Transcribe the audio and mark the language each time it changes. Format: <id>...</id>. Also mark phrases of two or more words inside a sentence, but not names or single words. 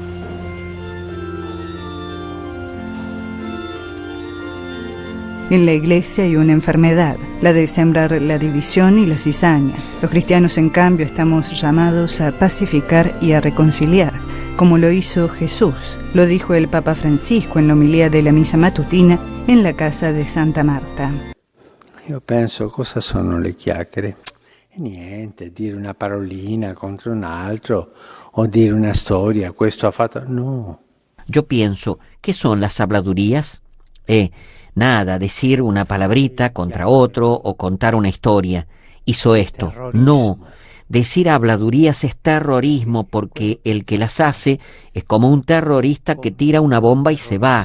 <es>En la iglesia hay una enfermedad, la de sembrar la división y la cizaña. Los cristianos, en cambio, estamos llamados a pacificar y a reconciliar, como lo hizo Jesús. Lo dijo el Papa Francisco en la homilía de la misa matutina en la casa de Santa Marta.</es> <it>Io penso, cosa sono le chiacchiere? E niente, dire una parolina contro un altro o dire una storia, questo ha fatto... No.</it> <es>Yo pienso, ¿qué son las habladurías? Nada, decir una palabrita contra otro o contar una historia. Hizo esto. No, decir habladurías es terrorismo porque el que las hace es como un terrorista que tira una bomba y se va.</es>